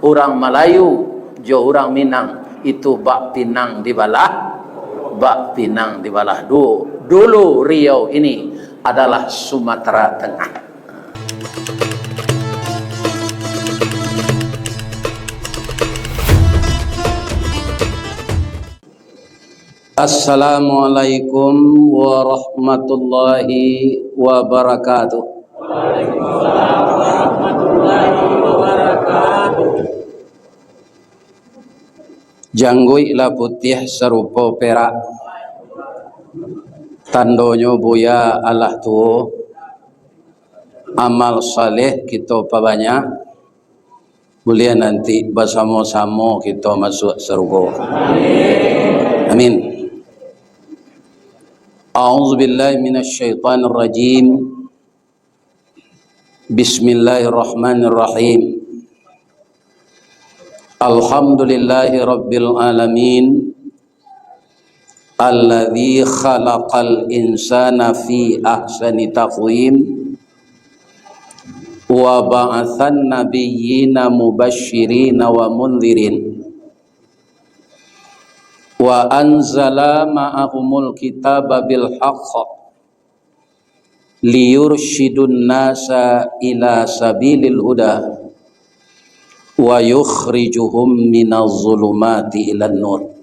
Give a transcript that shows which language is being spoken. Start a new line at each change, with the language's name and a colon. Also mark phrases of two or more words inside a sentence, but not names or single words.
Minangkabau: orang Melayu jo orang Minang itu bak pinang di balah, bak pinang di balah.
Indonesian: Dulu Riau ini adalah Sumatera Tengah.
Arabic: السلام عليكم ورحمة الله وبركاته. وعليكم السلام ورحمة الله وبركاته.
Minangkabau: Janggui la putih serupa perak, tandonyo buya Allah tuh, amal saleh kita banyak, boleh nanti bersama-sama kita masuk surga. Amin.
Arabic: أعوذ بالله من الشيطان الرجيم. بسم الله الرحمن الرحيم. الحمد لله رب العالمين. الذي خلق الإنسان في أحسن تقويم وبعث النبيين مبشرين ومنذرين وأنزل معهم الكتاب بالحق ليرشدوا الناس إلى سبيل الهدى ويخرجهم من الظلمات إلى النور.